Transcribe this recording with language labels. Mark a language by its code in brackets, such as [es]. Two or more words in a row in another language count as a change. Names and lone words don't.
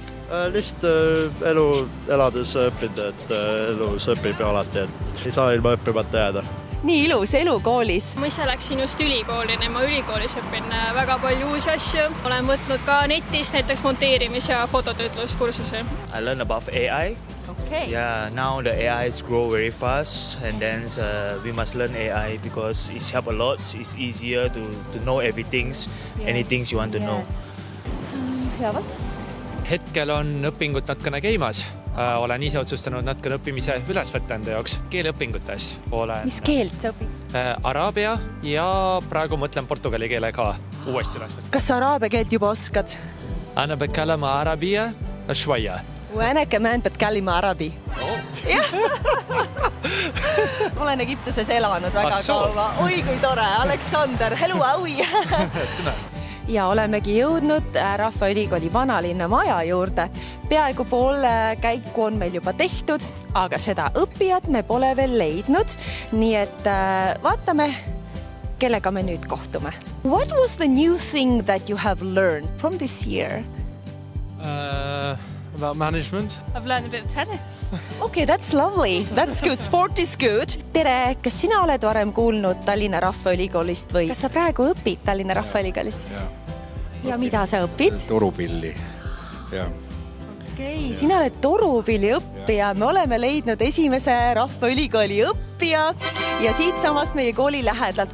[et] Lihtsalt elu elades õppinud, et elus õpib ju alati, et ei saa ilma õppimata jääda. Nii ilus elu koolis. Ma ise läksin just ülikooli, nii ma ülikoolis õpin väga palju uusi asju. Olen võtnud ka netist näiteks monteerimis- ja fototöötluskursuse. [en] I learned about AI. Okay. Yeah, now the AI is grow very fast, and then we must learn AI because it's help a lot. It's easier to know everything, anything you want to know. [et] Hea vastus. Hetkel on õpingud natkene käimas. Olen ise otsustanud natukene õppimise üles võtta enda jaoks. Keeleõpingutes olen mis keelt sa õpid? araabia ja praegu mõtlen portugali keele ka uuesti üles võtta. kas sa araabia keelt juba oskad? [ar] أنا بتكلم عربية شوية. وأنا كمان بتكلم عربي. [et] Ma olen Egiptuses elanud väga kaua. Oi, kui tore. Aleksander, hello, aui. Ja olemegi jõudnud Rahvaülikooli vanalinna maja juurde. Peaaegu pool käiku on meil juba tehtud, aga seda õppijat me pole veel leidnud. Nii et vaatame, kellega me nüüd kohtume. [en] What was the new thing that you have learned from this year? About management. I've learned a bit of tennis. Okay, that's lovely. That's good. Sport is good. [et] Tere, kas sina oled varem kuulnud Tallinna Rahvaülikoolist või kas sa praegu õpid Tallinna Rahvaülikoolis? Ja mida sa õpid? Torupilli. Okei, sina oled torupilli õppija. Me oleme leidnud esimese Rahvaülikooli õppija ja siit samast meie kooli lähedalt.